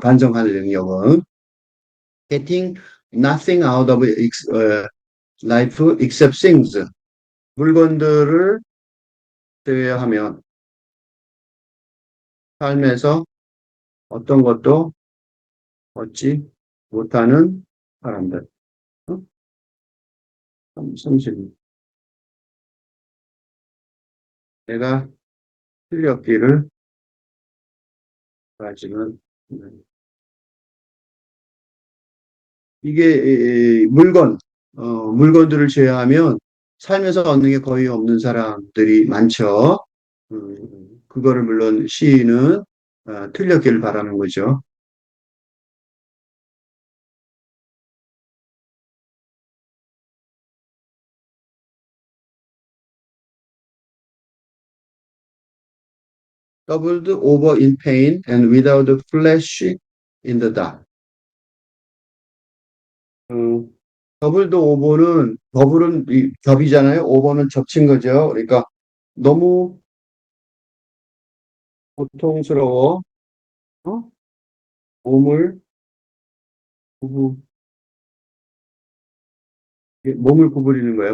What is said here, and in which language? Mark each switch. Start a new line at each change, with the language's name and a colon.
Korean: 반성하는 능력은
English: getting nothing out of life except things.
Korean: 물건들을 제외하면 삶에서 어떤 것도 얻지 못하는 사람들. 어? 30. 내가 틀렸기를 바라지만 이게 물건들을 제외하면 삶에서 얻는 게 거의 없는 사람들이 많죠. 그거를 물론 시인은 틀렸기를 바라는 거죠.
English: Doubled over in pain and without a flash in the dark.
Korean: 어, 더블도 오버는 더블은 겹이잖아요. 오버는 겹친 거죠. 그러니까 너무 고통스러워. 어? 몸을 구부 몸을 구부리는 거예요.